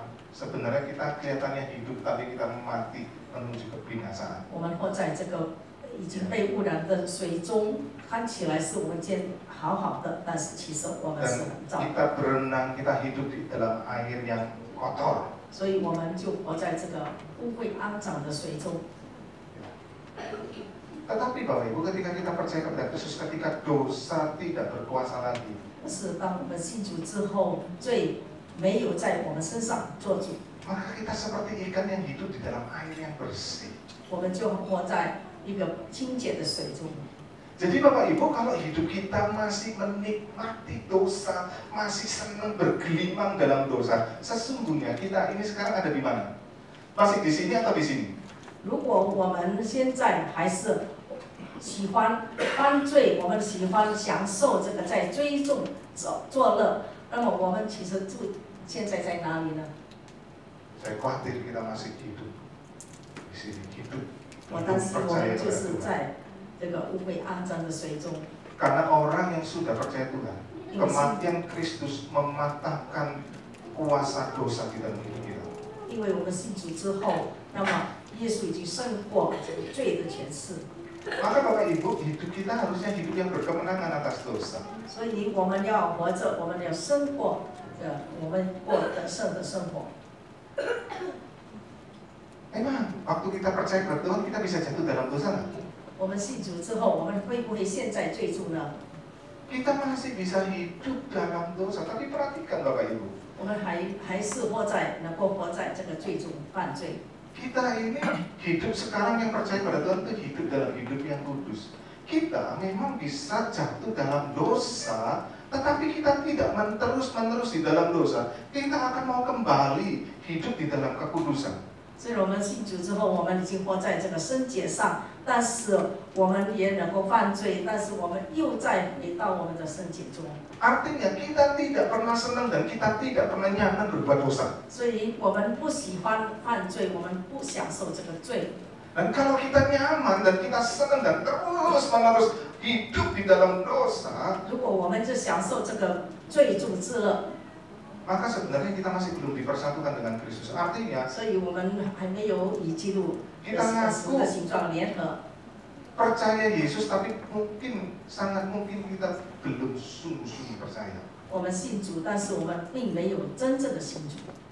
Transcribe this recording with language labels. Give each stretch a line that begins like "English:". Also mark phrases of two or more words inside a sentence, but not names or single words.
Indonesian: Sebenarnya kita kelihatannya hidup, tapi kita mati menuju kebinasaan.
Chinese: 我们活在这个已经被污染的水中，看起来是我们好好的，但是其实我们是很糟。
Indonesian: Kita berenang, kita hidup di dalam air yang kotor.
Chinese: 所以我们就活在这个污秽肮脏的水中。
Indonesian: Tetapi Bapak Ibu, ketika kita percaya kepada Kristus, ketika dosa tidak berkuasa lagi,
Chinese: 是当我们信主之后，罪没有在我们身上做主，
Indonesian: maka kita seperti ikan yang hidup di dalam air yang bersih.
Chinese: 我们就活在一个清洁的水中。
Indonesian: Jadi Bapak Ibu, kalau hidup kita masih menikmati dosa, masih senang bergelimang dalam dosa, sesungguhnya kita ini sekarang ada di mana? Masih di sini atau di sini?
Chinese: 如果我们现在还是喜欢犯罪，我们喜欢享受这个在追逐作乐，那么我们其实现在在哪里呢？
Indonesian: Saya khawatir kita masih hidup di sini, hidup
Chinese: 我担心我
Indonesian: percaya
Chinese: 们就
Indonesian: kepada
Chinese: 是
Indonesian: Tuhan.
Chinese: 在这个污秽肮脏的水中。
Indonesian: Karena orang yang sudah percaya Tuhan, kematian Kristus mematahkan kuasa dosa di dalam hidup kita.
Chinese: 因为我们信主之后，那么耶稣已经胜过这个罪的权势。
Indonesian: Maka Bapak Ibu, hidup kita harusnya hidup yang berkemenangan atas dosa.
Chinese: 所以我们要活着，我们要胜过我们过得胜的生活。
Indonesian: Emang waktu kita percaya kepada Tuhan, kita bisa jatuh dalam dosa nggak?
Chinese: 我们信主之后，我们会不会陷在罪中呢？
Indonesian: Kita masih bisa hidup dalam dosa, tapi perhatikan Bapak Ibu.
Chinese: 我们还是能够活在这个罪中犯罪。
Indonesian: Kita ini hidup sekarang yang percaya pada Tuhan itu hidup dalam hidup yang kudus. Kita memang bisa jatuh dalam dosa, tetapi kita tidak terus-menerus di dalam dosa. Kita akan mau kembali hidup di dalam kekudusan.
Chinese: 虽然我们信主之后，我们已经活在这个圣洁上，但是我们也能够犯罪，但是我们又再回到我们的圣洁中。
Indonesian: Artinya kita tidak pernah senang dan kita tidak pernah nyaman berbuat dosa.
Chinese: 所以我们不喜欢犯罪，我们不享受这个罪。
Indonesian: Dan kalau kita nyaman dan kita senang dan terus-menerus hidup di dalam dosa,
Chinese: 如果我们就享受这个罪主之乐，
Indonesian: maka sebenarnya kita masih belum dipersatukan dengan Kristus. Artinya,
Chinese: 所以我们还没有与基督
Indonesian: kita ngaku
Chinese: 的形状联合。
Indonesian: percaya Yesus, tapi mungkin sangat mungkin kita belum sungguh-sungguh percaya.
Chinese: 我们信主，但是我们并没有真正的信主。